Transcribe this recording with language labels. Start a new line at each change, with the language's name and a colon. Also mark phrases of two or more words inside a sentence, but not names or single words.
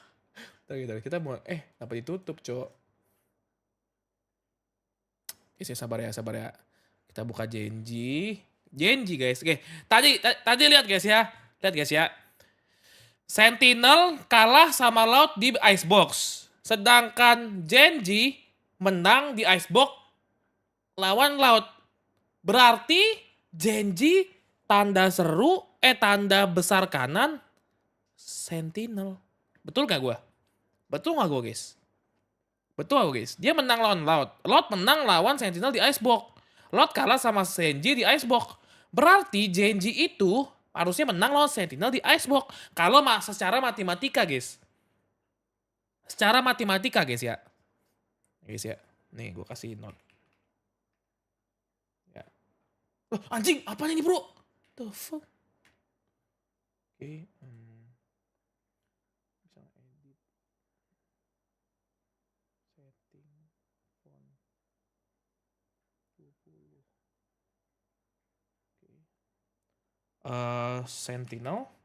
Indonesian: Kita mau kenapa ditutup, Cok? Sabar ya. Kita buka Genji guys. Oke, tadi lihat guys ya. Sentinel kalah sama Loud di Icebox. Sedangkan Genji menang di Icebox lawan Loud. Berarti Genji tanda seru, tanda besar kanan Sentinel. Betul gak gue? Guys? Betul guys? Dia menang lawan Loud. Loud menang lawan Sentinel di Icebox. Loud kalah sama Genji di Icebox. Berarti Genji itu harusnya menang lawan Sentinel di Icebox. Kalau secara matematika guys. Secara matematika guys ya. Nih gue kasih note. Ya. Loh, anjing apanya ini bro?
English: The fuck?
Indonesian: Oke. Bisa edit. Setting. Font. 20. Sentinel.